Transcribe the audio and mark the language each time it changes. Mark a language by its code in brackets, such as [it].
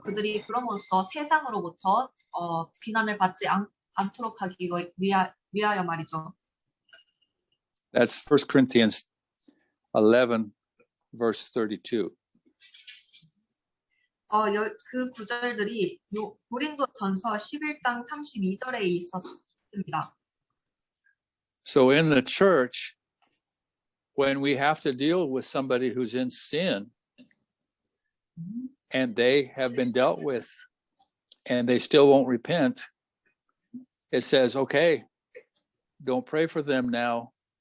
[ko] 그들이 그럼으로써 세상으로부터 비난을 받지 않도록 하기 위하여 말이죠. [en] That's 1 Corinthians 11, verse 32. [ko] 그 구절들이 고린도전서 11장 32절에 있었습니다. [en] So in the church, when we have to deal with somebody who's in sin and they have been dealt with and they still won't repent, it says, okay, don't pray for them now.